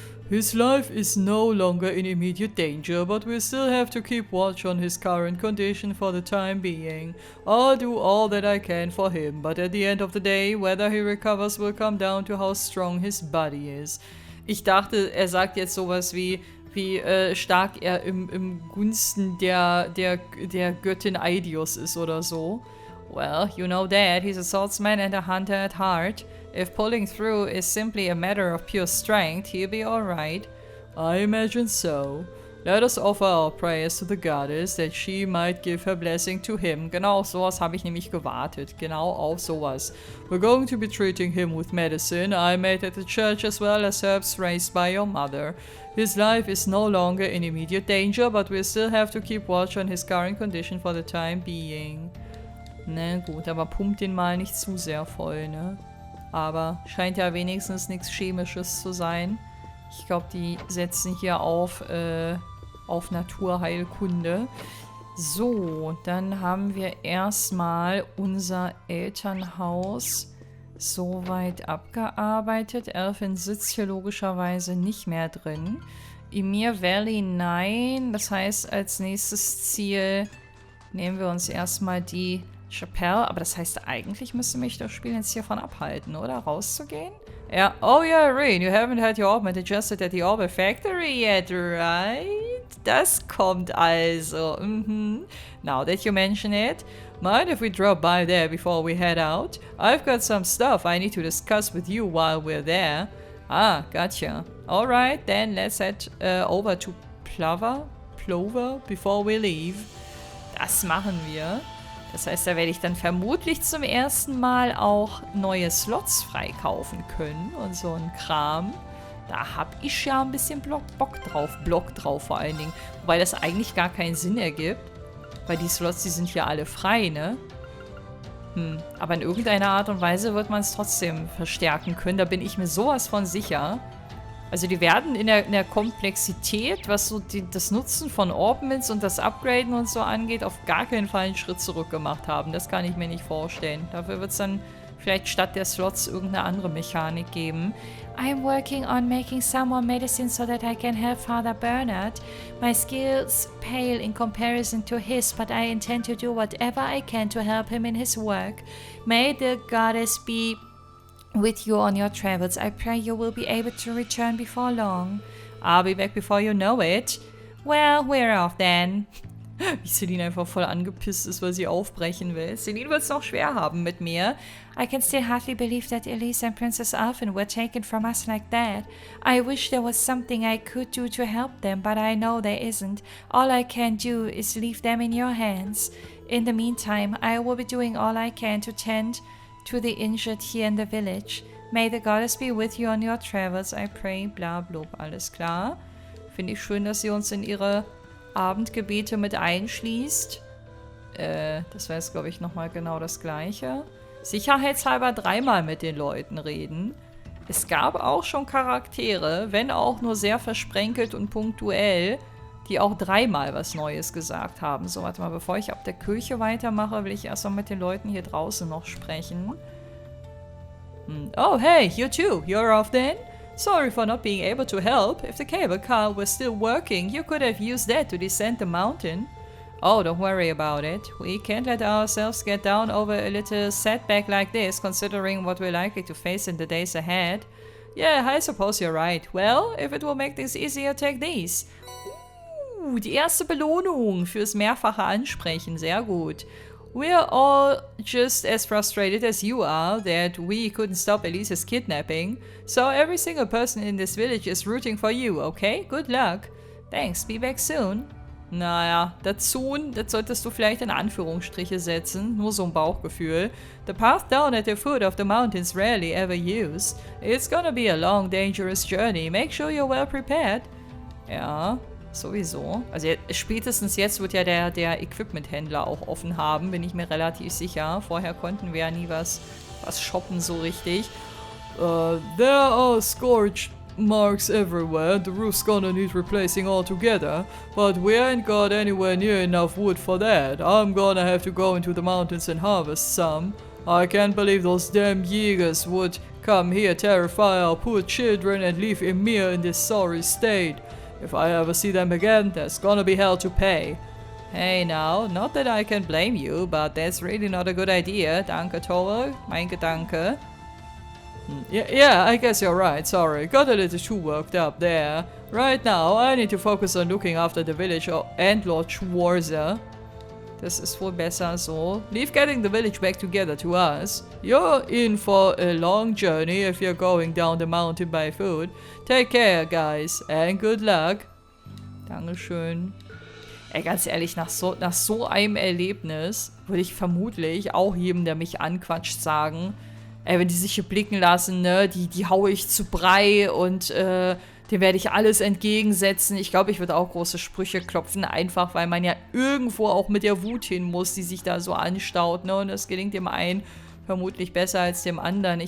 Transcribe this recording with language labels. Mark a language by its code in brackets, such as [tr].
[en] His life is no longer in immediate danger, but we still have to keep watch on his current condition for the time being. I'll do all that I can for him, but at the end of the day, whether he recovers will come down to how strong his body is. [de] Ich dachte, er sagt jetzt sowas wie stark er im Gunsten der Göttin Aidios ist oder so. [en] Well, you know that, he's a swordsman and a hunter at heart. If pulling through is simply a matter of pure strength, he'll be alright. I imagine so. Let us offer our prayers to the goddess, that she might give her blessing to him. [de] Genau auf sowas habe ich nämlich gewartet. Genau auf sowas. [en] We're going to be treating him with medicine I made at the church as well as herbs raised by your mother. His life is no longer in immediate danger, but we still have to keep watch on his current condition for the time being. [de] Na gut, aber pumpt den mal nicht zu sehr voll, ne? Aber scheint ja wenigstens nichts Chemisches zu sein. Ich glaube, die setzen hier auf Naturheilkunde. So, dann haben wir erstmal unser Elternhaus soweit abgearbeitet. Elfin sitzt hier logischerweise nicht mehr drin. Emir Valley, nein. Das heißt, als nächstes Ziel nehmen wir uns erstmal die Chapelle, aber das heißt, eigentlich müsste mich das Spiel jetzt hiervon abhalten, oder? Rauszugehen? Ja. [en] Oh yeah, Reen, you haven't had your orbit adjusted at the Orbit Factory yet, right? [de] Das kommt also. [en] Now that you mention it, mind if we drop by there before we head out? I've got some stuff I need to discuss with you while we're there. Ah, gotcha. Alright, then let's head over to Plover before we leave. [de] Das machen wir. Das heißt, da werde ich dann vermutlich zum ersten Mal auch neue Slots freikaufen können und so ein Kram. Da habe ich ja ein bisschen Bock drauf vor allen Dingen. Wobei das eigentlich gar keinen Sinn ergibt, weil die Slots, die sind ja alle frei, ne? Aber in irgendeiner Art und Weise wird man es trotzdem verstärken können, da bin ich mir sowas von sicher. Also die werden in der Komplexität, was so das Nutzen von Orbments und das Upgraden und so angeht, auf gar keinen Fall einen Schritt zurück gemacht haben. Das kann ich mir nicht vorstellen. Dafür wird es dann vielleicht statt der Slots irgendeine andere Mechanik geben. [en] I'm working on making some more medicine so that I can help Father Bernard. My skills pale in comparison to his, but I intend to do whatever I can to help him in his work. May the goddess be with you on your travels. I pray you will be able to return before long. I'll be back before you know it. Well, we're off then. [de] Wie Celine einfach voll angepisst ist, weil sie aufbrechen will. Celine wird es noch schwer haben mit mir. [en] I can still hardly believe that Elise and Princess Elfin were taken from us like that. I wish there was something I could do to help them, but I know there isn't. All I can do is leave them in your hands. In the meantime, I will be doing all I can to tend to the injured here in the village. May the goddess be with you on your travels, I pray. [de] Bla blub, alles klar. Finde ich schön, dass sie uns in ihre Abendgebete mit einschließt. Das war jetzt, glaube ich, nochmal genau das Gleiche. Sicherheitshalber 3-mal mit den Leuten reden. Es gab auch schon Charaktere, wenn auch nur sehr versprenkelt und punktuell, die auch 3-mal was Neues gesagt haben. So, warte mal, bevor ich ab der Kirche weitermache, will ich erstmal mit den Leuten hier draußen noch sprechen. [en] Oh, hey, you too. You're off then? Sorry for not being able to help. If the cable car was still working, you could have used that to descend the mountain. Oh, don't worry about it. We can't let ourselves get down over a little setback like this, considering what we're likely to face in the days ahead. Yeah, I suppose you're right. Well, if it will make things easier, take these. [de] Die erste Belohnung fürs mehrfache Ansprechen. Sehr gut. [en] We're all just as frustrated as you are that we couldn't stop Elise's kidnapping. So every single person in this village is rooting for you, okay? Good luck. Thanks, be back soon. [de] Naja, das soon, das solltest du vielleicht in Anführungsstriche setzen. Nur so ein Bauchgefühl. [en] The path down at the foot of the mountain's rarely ever used. It's gonna be a long, dangerous journey. Make sure you're well prepared. [de] Ja, sowieso. Also spätestens jetzt wird ja der Equipment-Händler auch offen haben, bin ich mir relativ sicher. Vorher konnten wir ja nie was shoppen so richtig. [en] There are scorched marks everywhere. The roof's gonna need replacing altogether. But we ain't got anywhere near enough wood for that. I'm gonna have to go into the mountains and harvest some. I can't believe those damn Jägers would come here, terrify our poor children, and leave MEHR in this sorry state. If I ever see them again, there's gonna be hell to pay. Hey now, not that I can blame you, but that's really not a good idea. [de] Danke, Tore. Mein Gedanke. [en] Yeah, I guess you're right, sorry. Got a little too worked up there. Right now, I need to focus on looking after the village and Lord Schwarzer. [de] Das ist wohl besser so. [en] Leave getting the village back together to us. You're in for a long journey if you're going down the mountain by foot. Take care, guys, and good luck. [de] Dankeschön. Ey, ganz ehrlich, nach so einem Erlebnis würde ich vermutlich auch jedem, der mich anquatscht, sagen, ey, wenn die sich hier blicken lassen, ne, die haue ich zu Brei und dem werde ich alles entgegensetzen. Ich glaube, ich würde auch große Sprüche klopfen, einfach weil man ja irgendwo auch mit der Wut hin muss, die sich da so anstaut, ne, und das gelingt dem einen vermutlich besser als dem anderen.